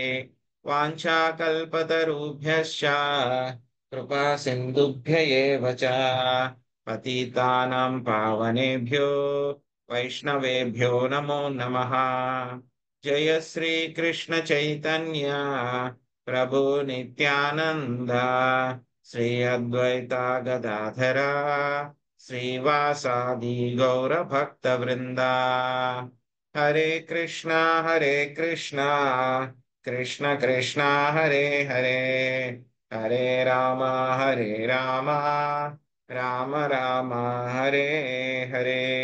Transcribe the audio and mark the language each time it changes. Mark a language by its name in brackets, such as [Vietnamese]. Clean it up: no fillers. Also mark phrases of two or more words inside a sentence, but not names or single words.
[Sanskrit] वाञ्छाकल्पतरुभ्यश्च कृपा सिन्धुभ्य एव च पतितानां पावनेभ्यो वैष्णवेभ्यो नमो नमः। जय श्री कृष्ण चैतन्य प्रभु नित्यानंद, श्री अद्वैता गदाधर శ్రీవాసాది గౌర భక్త వృంద. హరే కృష్ణ హరే కృష్ణ కృష్ణ కృష్ణ హరే హరే, హరే రామ హరే రామ రామ రామ హరే హరే.